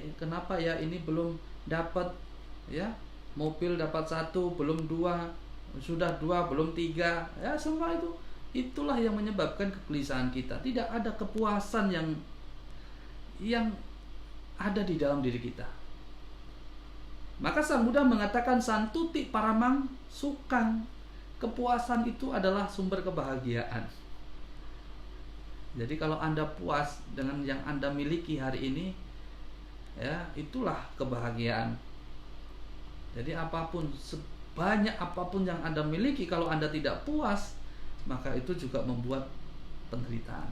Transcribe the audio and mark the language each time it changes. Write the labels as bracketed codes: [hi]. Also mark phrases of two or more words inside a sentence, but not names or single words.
[id] Kenapa ya ini belum dapat? Ya, mobil dapat satu, belum dua, sudah dua, belum tiga. Ya, semua itulah yang menyebabkan kegelisahan kita. Tidak ada kepuasan yang ada di dalam diri kita. Maka Sang Buddha mengatakan [pi] santuti paramang sukang. [id] Kepuasan itu adalah sumber kebahagiaan. Jadi kalau Anda puas dengan yang Anda miliki hari ini, ya, itulah kebahagiaan. Jadi sebanyak apapun yang Anda miliki, kalau Anda tidak puas, maka itu juga membuat penderitaan.